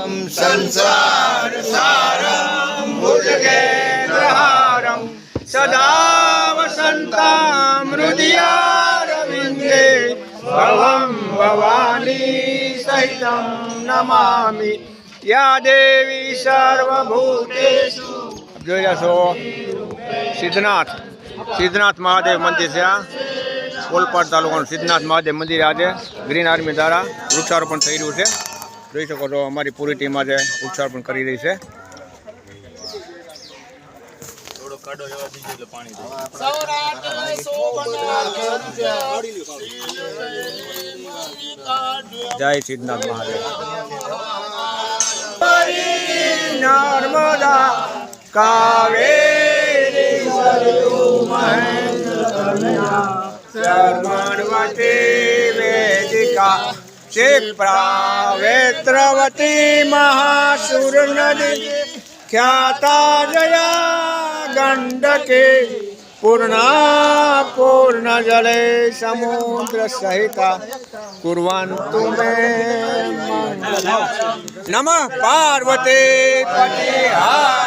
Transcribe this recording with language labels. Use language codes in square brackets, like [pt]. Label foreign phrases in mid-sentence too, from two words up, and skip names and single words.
[sa] संसार सारं भुजगेन्द्रहारं सदा वसन्तामृदयारविन्दे भवं भवानी सहितं नमामि या देवी सर्वभूतेषु। [gu] જોઈ રહ્યા છો સિદ્ધનાથ મહાદેવ મંદિર છે આ ઓલપાડ તાલુકાનું સિદ્ધનાથ મહાદેવ મંદિર આજે ગ્રીન આર્મી દ્વારા વૃક્ષારોપણ થઈ રહ્યું છે। જોઈ શકો છો અમારી પૂરી ટીમ આજે વૃક્ષારોપણ કરી રહી છે। જય સિદ્ધનાથ મહાદેવ। [sa] નર્મદા કાવેરી સરયુ મહેન્દ્રકન્યા શર્મણવતી વેદિકા क्षिप्रावेत्रवती महासुर नदी ख्याता जया गंडके पूर्ण जले समुद्र सहिता कुर्वन्तु मे नमः पार्वती पति